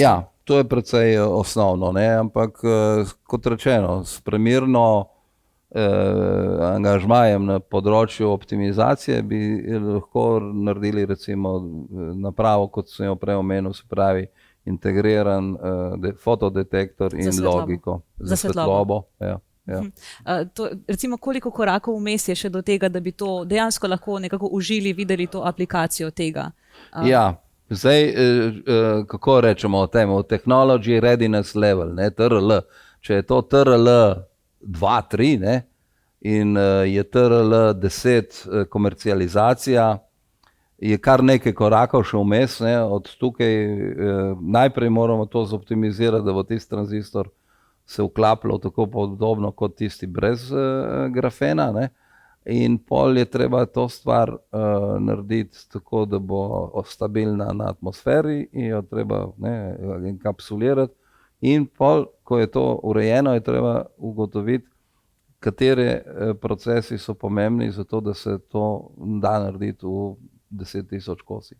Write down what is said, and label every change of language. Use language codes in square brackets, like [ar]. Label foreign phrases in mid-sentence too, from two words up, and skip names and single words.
[sl] Ja, to je precej osnovno, ampak kot rečeno, s primerno angažmajem na področju optimizacije bi lahko naredili recimo napravo, kot sem jo prej omenil, se pravi integriran fotodetektor in logiko za svetlobo. Ja. Recimo, koliko korakov vmes je še do tega, da bi to dejansko lahko nekako užili, videli to aplikacijo tega? Ja, zdaj, kako rečemo o tem, [en] technology readiness level, [sl] TRL. Če je to TRL 2, 3, in je TRL 10 komercializacija, je kar nekaj korakov še vmes, od tukaj najprej moramo to zoptimizirati, da bo tisti tranzistor se vklapljal tako podobno kot tisti brez grafena, in pol je treba to stvar narediti tako, da bo stabilna na atmosferi in jo treba enkapsulirati, in pol, ko je to urejeno, je treba ugotoviti, katere procesi so pomembni za to, da se to da narediti v 10.000 kosih.